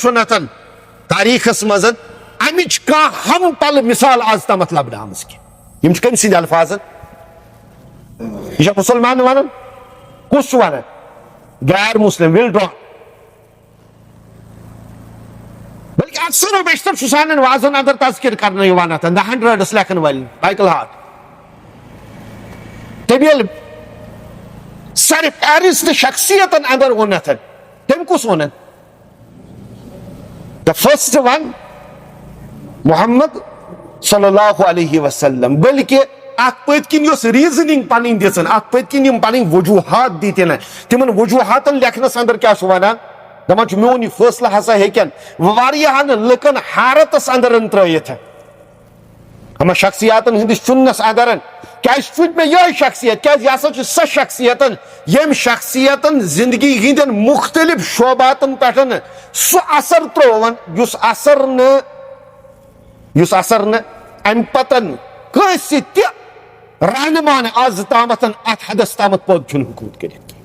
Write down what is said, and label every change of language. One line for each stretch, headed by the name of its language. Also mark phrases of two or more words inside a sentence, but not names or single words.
Kashmiri: منٛز امچ کانٛہہ ہم پل مثال آز تامتھ لبنہٕ آمٕژ کینٛہہ یم چھِ کٔمۍ سٕنٛدۍ الفاظ یہ چھا مسلمان ونان کُس چھُ ونان غیر مسلم ول ڈرا بلکہ اکثر و بیشتر چھُ سانٮ۪ن وازن اندر تذکر کرنہٕ یِوان اتھ The 100 لیکھن وٲلۍ مائیکل ہارٹ. تٔمۍ ییٚلہِ سارِ فہرست شخصیتن اندر ووٚن اتھ تٔمۍ کُس ووٚن؟
English: The first one
Arabic: محمد صلی اللہ علیہ وسلم.
Kashmiri: بلکہ اتھ پٔتۍ کِنۍ یۄس ریٖزننگ پنٕنۍ دِژن اتھ پٔتۍ کِنۍ یِم پنٕنۍ وجوہات دِتِنۍ تِمن وجوہاتن لیکھنس اندر کیاہ چھُ ونان؟ دپان چھُ میون یہِ فٲصلہٕ ہسا ہیٚکن واریاہن لُکن حیرتس اندر ترٲیِتھ. ہما شخصیاتن ہندس چُننس اندر کیازِ چُن مےٚ یِہے شخصیت کیازِ یہِ ہسا چھِ سۄ شخصیتن ییٚمۍ شخصیتن زندگی ہندین مختلف شعباتن پٮ۪ٹھ سُہ اثر ترٛووُن یُس اثر نہٕ امہِ پتن کٲنٛسہِ تہِ رہنمان آز تامتھ اتھ حدس تامتھ پٲدٕ چھُنہٕ ہیوٚکمُت کٔرِتھ.